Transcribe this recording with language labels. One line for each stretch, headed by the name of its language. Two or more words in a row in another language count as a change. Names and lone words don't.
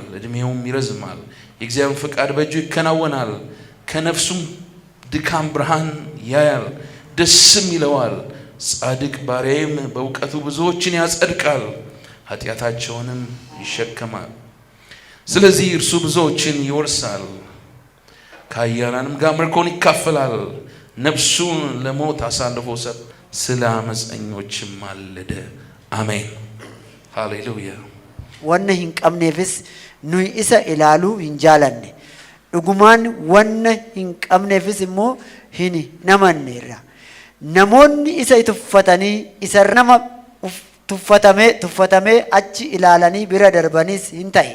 Amharic: ዕድሜውም ይረዝማል። የእግዚአብሔር ፈቃድ በእጁ ይከናወናል። ከነፍሱም ድካም ብርሃን ያያል፣ ደስም ይለዋል። ጻድቅ ባሪያዬም በእውቀቱ ብዙዎችን ያጸድቃል፣ ኃጢአታቸውንም ይሸከማል። ስለዚህ እርሱ ብዙዎችን ይወርሳል፣ ከኃያላንም ጋር ምርኮን ይካፈላል። ነፍሱን ለሞት አሳልፎ ሰጠ፣ ስለ አመፀኞችም ማለደ። አሜን ሃሌሉያ።
Oromo: wanna hin qabneefis nuyi isa ilaaluu hin jaalanne, dhugumaan wanna hin qabneefis immoo hin namanneerra. Namoonni isa tuffatanii isa nama tuffatamee achi ilaalanii bira darbanis hin ta'e.